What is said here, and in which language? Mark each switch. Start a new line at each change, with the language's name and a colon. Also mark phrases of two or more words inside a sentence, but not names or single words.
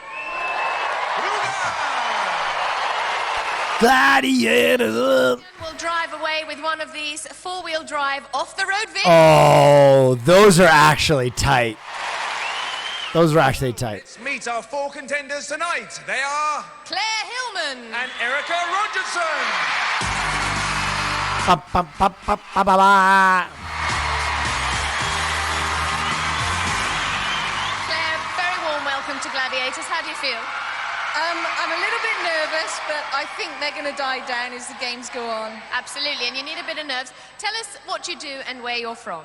English: Gladiators up. We'll drive away with one of these 4-wheel drive off-the-road vehicles. Oh, those are actually tight. Those are actually tight. Let's meet our 4 contenders tonight. They are... Claire Hillman. And Erica Rogerson. Ba, ba, ba, ba, ba, ba, ba. Claire, very warm welcome to Gladiators. How do you feel? I'm a little bit nervous, but I think they're going to die down as the games go on. Absolutely, and you need a bit of nerves. Tell us what you do and where you're from.